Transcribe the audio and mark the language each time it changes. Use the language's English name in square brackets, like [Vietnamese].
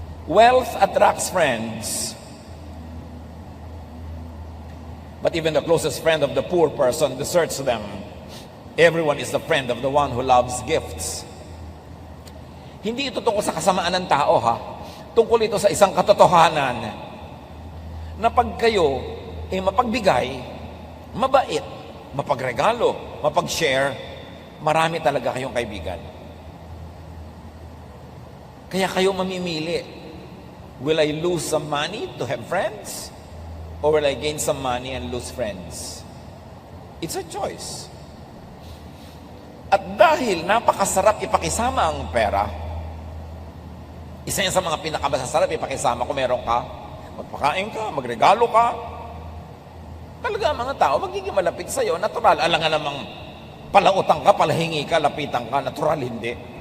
[English] Wealth attracts friends, but even the closest friend of the poor person deserts them. Everyone is the friend of the one who loves gifts. [Filipino] Hindi ito tungkol sa kasamaan ng tao, ha? Tungkol ito sa isang katotohanan na pag kayo mapagbigay, mabait, mapagregalo, mapag-share, marami talaga kayong kaibigan. Kaya kayo mamimili. [English] Will I lose some money to have friends? Or will I gain some money and lose friends? It's a choice. [Filipino] At dahil napakasarap ipakisama ang pera, isa yan sa mga pinakamasasarap ipakisama kung meron ka, magpakain ka, magregalo ka, talaga ang mga tao magiging malapit sa'yo, natural. Alam nga namang palautang ka, palahingi ka, lapitan ka, natural hindi.